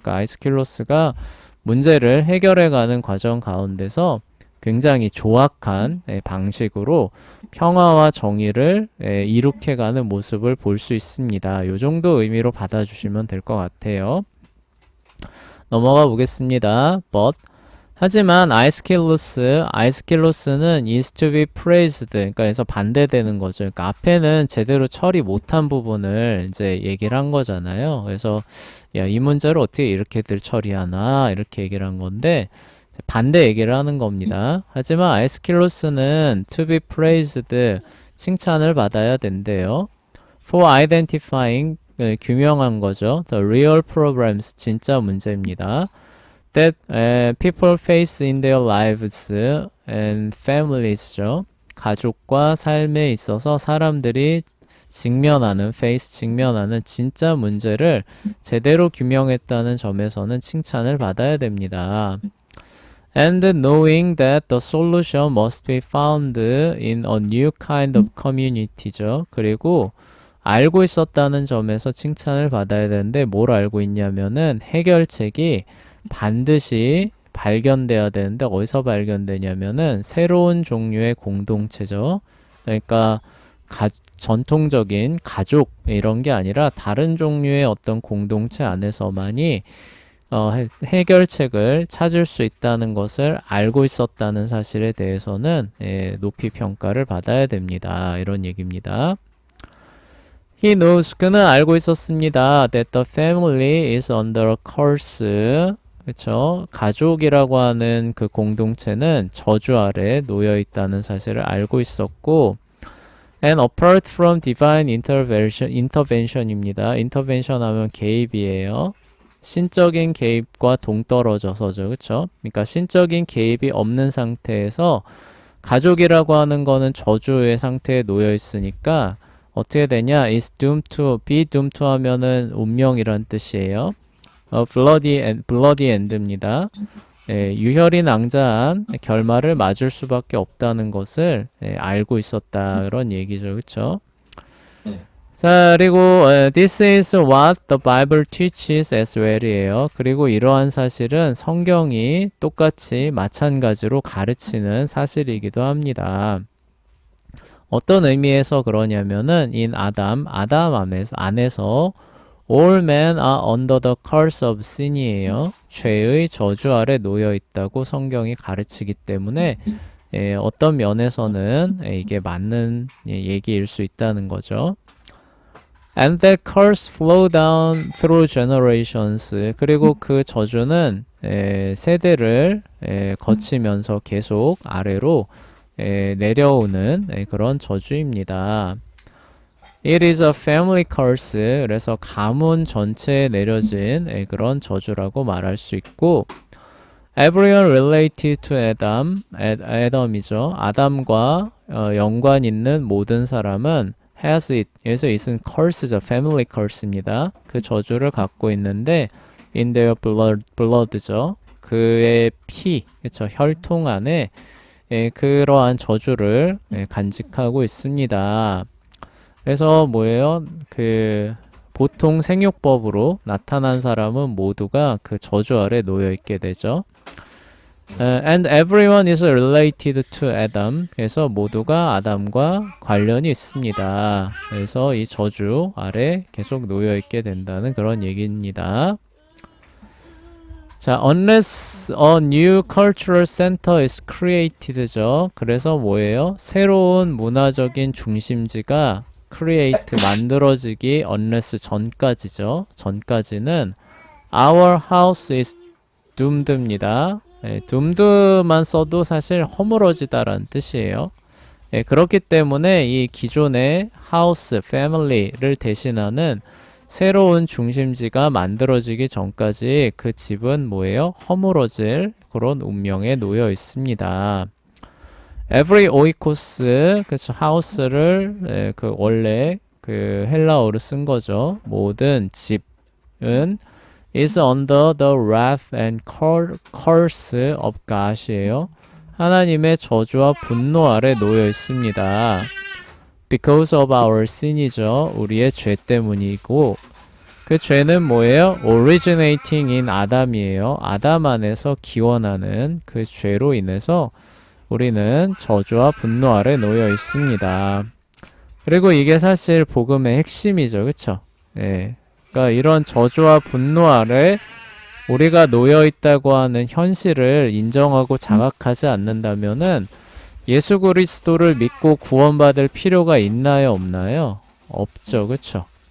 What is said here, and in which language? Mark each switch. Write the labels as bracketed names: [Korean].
[Korean] 그러니까 아이스킬로스가 문제를 해결해가는 과정 가운데서 굉장히 조악한 방식으로 평화와 정의를 이룩해가는 모습을 볼 수 있습니다. 이 정도 의미로 받아주시면 될 것 같아요. 넘어가 보겠습니다. 하지만 아이스킬로스는 [English] is to be praised. [Korean] 그러니까 그래서 반대되는 거죠. 그러니까 앞에는 제대로 처리 못한 부분을 이제 얘기를 한 거잖아요. 그래서 야, 이 문제를 어떻게 이렇게들 처리하나 이렇게 얘기를 한 건데 반대 얘기를 하는 겁니다. 하지만 아이스킬로스는 [English] to be praised [Korean] 칭찬을 받아야 된대요. [English] for identifying [Korean] 규명한 거죠. [English] the real problems [Korean] 진짜 문제입니다. [English] that people face in their lives and families죠. [Korean] 가족과 삶에 있어서 사람들이 직면하는 진짜 문제를 제대로 규명했다는 점에서는 칭찬을 받아야 됩니다. [English] And knowing that the solution must be found in a new kind of community죠. [Korean] 그리고 알고 있었다는 점에서 칭찬을 받아야 되는데 뭘 알고 있냐면은 해결책이 반드시 발견돼야 되는데 어디서 발견되냐면은 새로운 종류의 공동체죠. 그러니까 전통적인 가족 이런 게 아니라 다른 종류의 어떤 공동체 안에서만이 해결책을 찾을 수 있다는 것을 알고 있었다는 사실에 대해서는 높이 평가를 받아야 됩니다. 이런 얘기입니다. [English] He knows [Korean] 그는 알고 있었습니다. [English] That the family is under a curse. [Korean] 그렇죠? 가족이라고 하는 그 공동체는 저주 아래 놓여 있다는 사실을 알고 있었고, [English] and apart from divine intervention [Korean] 입니다. intervention 하면 개입이에요. 신적인 개입과 동떨어져서죠. 그렇죠? 그러니까 신적인 개입이 없는 상태에서 가족이라고 하는 거는 저주의 상태에 놓여 있으니까 어떻게 되냐? [English] is doomed to [Korean] 하면은 운명이란 뜻이에요. [English] bloody end입니다. [Korean] 유혈이 낭자한 결말을 맞을 수밖에 없다는 것을 알고 있었다. 그런 얘기죠. 그렇죠? 자, 그리고 [English] this is what the Bible teaches as well이에요. [Korean] 그리고 이러한 사실은 성경이 똑같이 마찬가지로 가르치는 사실이기도 합니다. 어떤 의미에서 그러냐면은 [English] in [Korean] 아담 안에서 [English] all men are under the curse of sin이에요. [Korean] 죄의 저주 아래 놓여 있다고 성경이 가르치기 때문에 어떤 면에서는 이게 맞는 얘기일 수 있다는 거죠. [English] And that curse flow down through generations. [Korean] 그리고 그 저주는 세대를 거치면서 계속 아래로 내려오는 그런 저주입니다. [English] It is a family curse. [Korean] 그래서 가문 전체에 내려진 그런 저주라고 말할 수 있고, [English] Everyone related to Adam, Adam [Korean] 이죠. 아담과 연관 있는 모든 사람은 [English] has it. [Korean] 그래서 it은 curse죠. [English] family curse입니다. [Korean] 그 저주를 갖고 있는데 [English] in their blood [Korean] 죠. 그의 피, 그렇죠. 혈통 안에 그러한 저주를 간직하고 있습니다. 그래서 뭐예요? 보통 생육법으로 나타난 사람은 모두가 그 저주 아래 놓여 있게 되죠. [English] And everyone is related to Adam. [Korean] 그래서 모두가 아담과 관련이 있습니다. 그래서 이 저주 아래 계속 놓여 있게 된다는 그런 얘기입니다. [English] 자, unless a new cultural center is created죠. [Korean] 그래서 뭐예요? 새로운 문화적인 중심지가 create 만들어지기 unless 전까지죠. 전까지는 [English] our house is doomed입니다. [Korean] doomed만 써도 사실 허물어지다라는 뜻이에요. 그렇기 때문에 이 기존의 house, family를 대신하는 새로운 중심지가 만들어지기 전까지 그 집은 뭐예요? 허물어질 그런 운명에 놓여 있습니다. [English] every oikos, [Korean] 그쵸, house를 원래 헬라어로 쓴 거죠. 모든 집은 [English] is under the wrath and curse of God이에요. [Korean] 하나님의 저주와 분노 아래 놓여 있습니다. [English] Because of our sin이죠. [Korean] 우리의 죄 때문이고, 그 죄는 뭐예요? [English] Originating in 아담이에요. [Korean] 아담 안에서 기원하는 그 죄로 인해서 우리는 저주와 분노 아래 놓여 있습니다. 그리고 이게 사실 복음의 핵심이죠. 그쵸? 그러니까 이런 저주와 분노 아래 우리가 놓여 있다고 하는 현실을 인정하고 자각하지 않는다면은 예수 그리스도를 믿고 구원받을 필요가 있나요, 없나요? 없죠. 그쵸?